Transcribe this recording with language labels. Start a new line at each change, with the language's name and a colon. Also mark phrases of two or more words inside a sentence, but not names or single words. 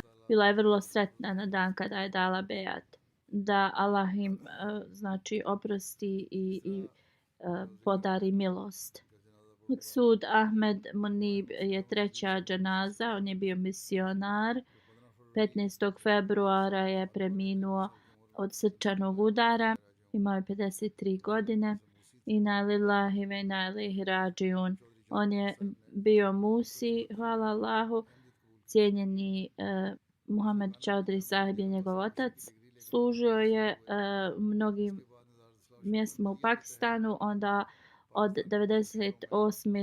Bosnian: Bila je vrlo sretna na dan kada je dala bejat. Da Allah im, znači, oprosti i podari milost. Sud Ahmed Munib je 3. dženaza, on je bio misionar. 15. februara je preminuo od srčanog udara. Imao je 53 godine.
Arabic: إنا لله وإنا إليه راجعون.
Bosnian: On je bio Musi, hvala Allahu. Cijenjeni Muhammed Čaudri Sahib je njegov otac. Služio je mnogim mjestima u Pakistanu, onda od 1998.